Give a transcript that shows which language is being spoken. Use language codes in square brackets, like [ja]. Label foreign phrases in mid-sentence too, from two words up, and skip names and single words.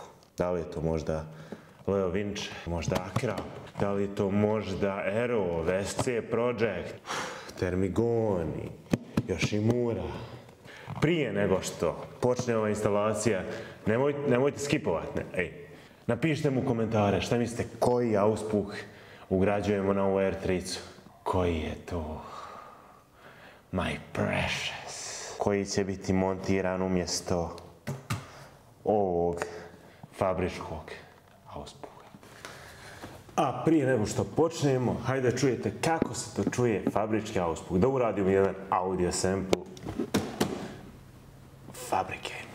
[bs] Da li je to možda Leo Vinci, možda Acra, da li je to možda Aero, SC Project, Termigoni, Yoshimura. Prije nego što počne ova instalacija, nemojte skipovati. Napišite mu komentare šta mislite koji auspuh ugrađujemo na ovu R3-cu. Koji je to [en] my precious? [bs] Koji će biti montiran umjesto ovog fabričkog auspuha. A prije nego što počnemo, hajde da čujete kako se to čuje fabrički auspuh. Da uradimo jedan audio sample fabrike.